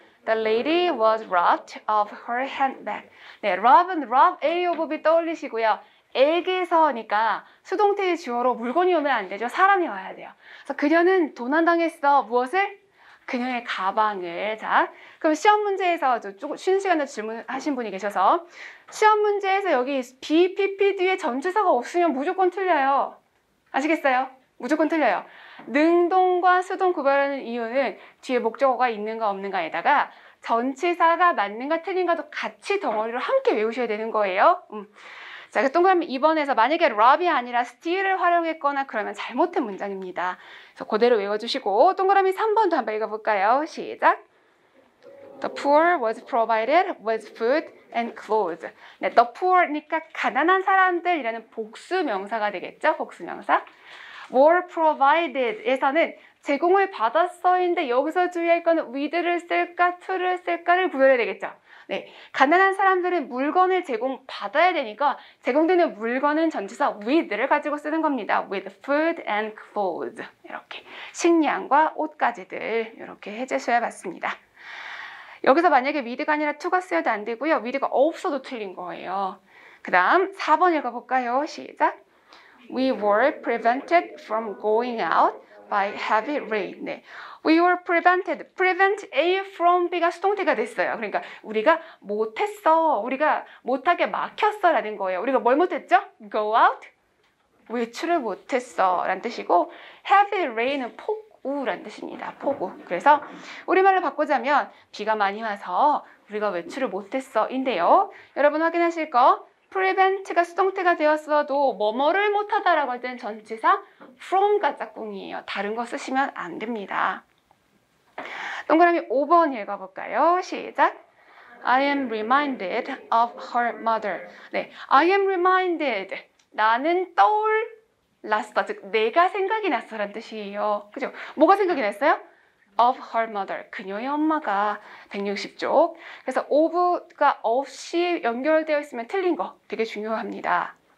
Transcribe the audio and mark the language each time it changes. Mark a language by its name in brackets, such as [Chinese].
[English] The lady was robbed of her handbag. [Korean] 네, [English] rob, A of B [Korean] 떠올리시고요. 에게서니까 수동태의 주어로 물건이 오면 안 되죠. 사람이 와야 돼요. 그래서 그녀는 도난당했어. 무엇을? 그녀의 가방을. 자, 그럼 시험 문제에서 조금 쉬는 시간에 질문하신 분이 계셔서 시험 문제에서 여기 BPP 뒤에 전치사가 없으면 무조건 틀려요. 아시겠어요? 무조건 틀려요. 능동과 수동 구별하는 이유는 뒤에 목적어가 있는가 없는가에다가 전치사가 맞는가 틀린가도 같이 덩어리로 함께 외우셔야 되는 거예요. 자, 그 동그라미 2번에서 만약에 rob이 아니라 steal을 활용했거나 그러면 잘못된 문장입니다. 그래서 그대로 외워주시고 동그라미 3번도 한번 읽어볼까요? 시작. [English] The poor was provided with food and clothes. [Korean] 네, the poor니까 가난한 사람들이라는 복수 명사가 되겠죠? 복수 명사. were provided에서는 제공을 받았어인데 여기서 주의할 거는 with를 쓸까 to를 쓸까를 구별해야 되겠죠? 네, 가난한 사람들은 물건을 제공받아야 되니까 제공되는 물건은 전치사 with를 가지고 쓰는 겁니다. [English] with food and clothes. [Korean] 이렇게 식량과 옷까지들 이렇게 해제수해 봤습니다. 여기서 만약에 with가 아니라 to가 쓰여도 안 되고요. with가 없어도 틀린 거예요. 그 다음 4번 읽어볼까요? 시작. [English] We were prevented from going out by heavy rain. [Korean] 네. [English] We were prevented. [Korean] prevent A from B가 수동태가 됐어요. 그러니까 우리가 못했어. 우리가 못하게 막혔어 라는 거예요. 우리가 뭘 못했죠? [English] Go out. [Korean] 외출을 못했어 라는 뜻이고 heavy rain은 폭우라는 뜻입니다. 폭우. 그래서 우리말로 바꾸자면 비가 많이 와서 우리가 외출을 못했어 인데요. 여러분 확인하실 거 prevent가 수동태가 되었어도 뭐뭐를 못하다라고 할 때는 전치사 from가 짝꿍이에요. 다른 거 쓰시면 안 됩니다. 동그라미 5번 읽어볼까요? 시작. [English] I am reminded of her mother. [Korean] 네, [English] I am reminded. [Korean] 나는 떠올랐어. 즉, 내가 생각이 났어라는 뜻이에요. 그죠? 뭐가 생각이 났어요? of her mother. 그녀의 엄마가 160쪽. 그래서 of가 없이 연결되어 있으면 틀린 거 되게 중요합니다.